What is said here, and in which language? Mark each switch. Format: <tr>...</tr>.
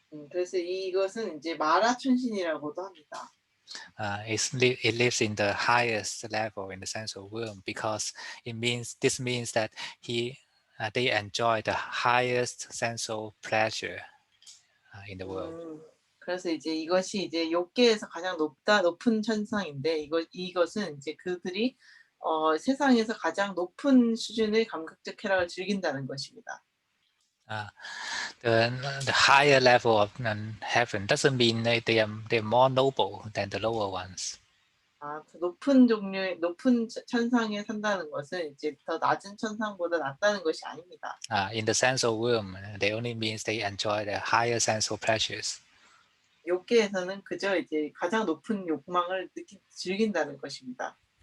<ko>그래서 이것은 이제 마라 천신이라고도 합니다.</ko> <en>It lives in the highest level in the sensual realm because this means that they enjoy the highest sensual pleasure in the world.</en> <ko>그래서 이제 이것이 이제 욕계에서 가장 높은 천상인데 이것은 이제 그들이 세상에서 가장 높은 수준의 감각적 쾌락을 즐긴다는 것입니다.</ko> <en>The higher level of heaven doesn't mean they're more noble than the lower ones.</en> <ko>더 높은 종류의 높은 천상에 산다는 것은 이제 더 낮은 천상보다 낫다는 것이 아닙니다.</ko> <en>In the sensual realm, they only means they enjoy the higher sensual pleasures.</en> <ko>욕계에서는 그저 이제 가장 높은 욕망을 즐긴다는 것입니다.</ko>